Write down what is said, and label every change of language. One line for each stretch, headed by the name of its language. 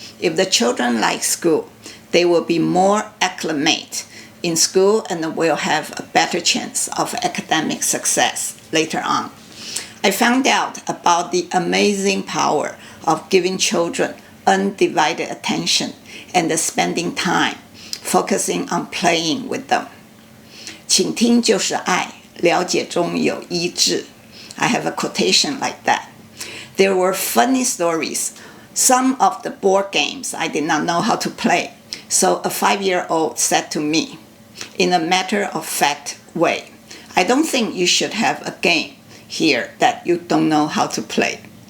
English: If the children like school, they will be more acclimate in school and will have a better chance of academic success later on. I found out about the amazing power of giving children undivided attention and spending time focusing on playing with them.
Chinese: 倾听就是爱，了解中有医治。
English: I have a quotation like that. There were funny stories. Some of the board games I did not know how to play. So a 5-year-old said to me, in a matter-of-fact way, "I don't think you should have a game here that you don't know how to play."